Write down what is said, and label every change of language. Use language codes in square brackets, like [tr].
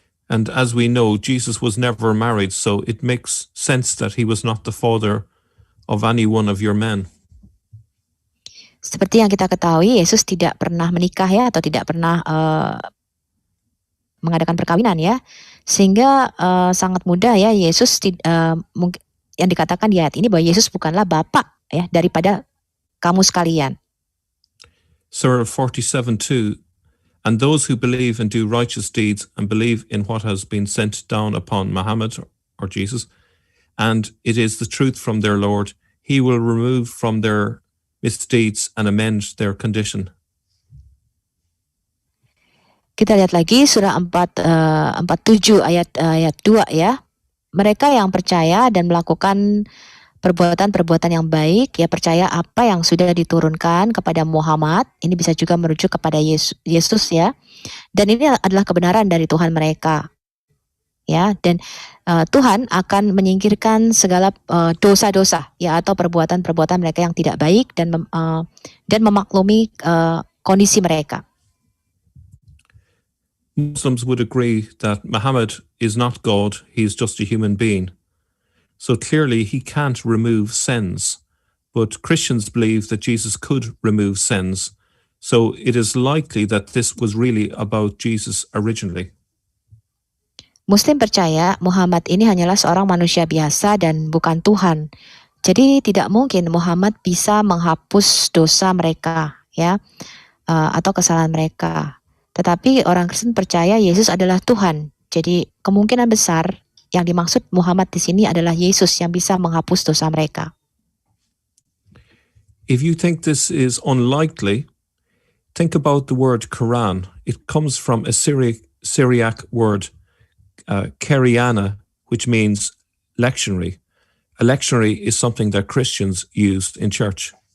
[en] And as we know, Jesus was never married, so it makes sense that he was not the father of any one of your men. [id] Seperti yang kita ketahui, Yesus tidak pernah menikah ya atau tidak pernah mengadakan perkawinan ya, sehingga sangat mudah ya Yesus yang dikatakan di ayat ini bahwa Yesus bukanlah bapak ya daripada kamu sekalian. [en] Surah 47:2, and those who believe and do righteous deeds and believe in what has been sent down upon Muhammad or Jesus, and it is the truth from their Lord, he will remove from their misdeeds and amend their condition. [id] Kita lihat lagi surah 47 ayat 2 ya. Mereka yang percaya dan melakukan perbuatan-perbuatan yang baik, ya percaya apa yang sudah diturunkan kepada Muhammad, ini bisa juga merujuk kepada Yesus ya. Dan ini adalah kebenaran dari Tuhan mereka. Ya, dan Tuhan akan menyingkirkan segala dosa-dosa ya atau perbuatan-perbuatan mereka yang tidak baik dan memaklumi kondisi mereka. [en] Muslims would agree that Muhammad is not God, he is just a human being. So clearly he can't remove sins. But Christians believe that Jesus could remove sins. So it is likely that this was really about Jesus originally. [id] Muslim percaya Muhammad ini hanyalah seorang manusia biasa dan bukan Tuhan. Jadi tidak mungkin Muhammad bisa menghapus dosa mereka ya atau kesalahan mereka. Tetapi orang Kristen percaya Yesus adalah Tuhan. Jadi kemungkinan besar yang dimaksud Muhammad di sini adalah Yesus yang bisa menghapus dosa mereka. [en] If you think this is unlikely, think about the word Quran. It comes from a Syriac word, Keriana, which means lectionary. A lectionary is something that Christians used in church.